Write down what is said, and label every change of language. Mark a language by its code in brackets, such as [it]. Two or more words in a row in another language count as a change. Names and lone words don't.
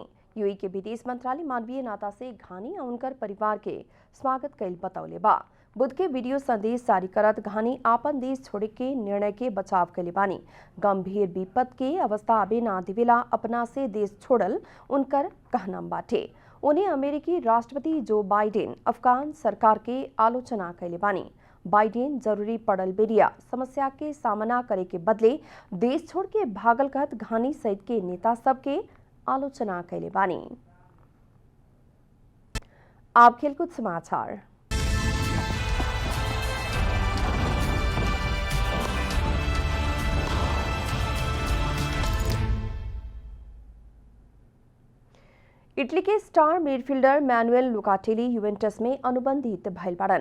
[bho] यूएई के विदेश मंत्रालय मानवीय नाता से घानी और उनकर परिवार के स्वागत कैल बतौले बा। बुध के वीडियो संदेश जारी करत घानी आपन देश छोड़े के निर्णय के बचाव कैले बानी। गंभीर विपद के अवस्था आबे ना दिवेला अपना से देश छोड़ल उनकर कहनाम बाटे। उन्हें अमेरिकी राष्ट्रपति जो बाइडेन अफगान सरकार के आलोचना कैले बानी। बाइडेन जरूरी पड़ल बेरिया समस्या के सामना करे के बदले देश छोड़ के भागल कहत घानी सहित के नेता सब के आलोचना कैले बानी। आप खेलकूद समाचार। इटली के स्टार मिडफील्डर मैनुएल लोकाटेली युवेंटस में अनुबंधित भइल बाड़न।